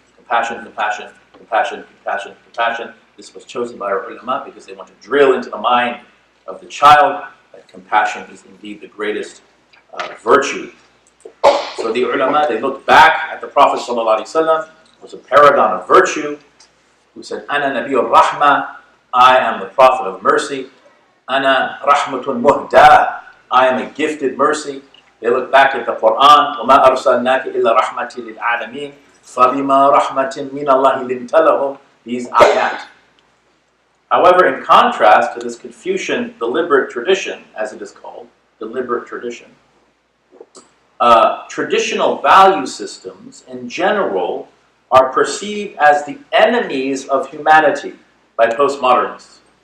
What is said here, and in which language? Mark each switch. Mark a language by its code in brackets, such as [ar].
[en] Compassion, compassion, compassion, compassion, compassion. This was chosen by our ulama because they want to drill into the mind of the child that compassion is indeed the greatest virtue. So the ulama, they looked back at the Prophet ﷺ, who was a paragon of virtue, who said, [ar] Ana Nabiyur Rahma, [en] I am the Prophet of mercy. [ar] Ana Rahmatun Muhda, [en] I am a gifted mercy. They look back at the Quran, [ar] وَمَا أَرْسَلْنَاكَ إِلَّا رَحْمَةٍ لِلْعَالَمِينَ فَبِمَا رَحْمَةٍ مِّنَ اللَّهِ لِنْتَ لَهُمْ, [en] these ayat. However, in contrast to this Confucian deliberate tradition, as it is called, deliberate tradition, traditional value systems in general are perceived as the enemies of humanity by postmodernists.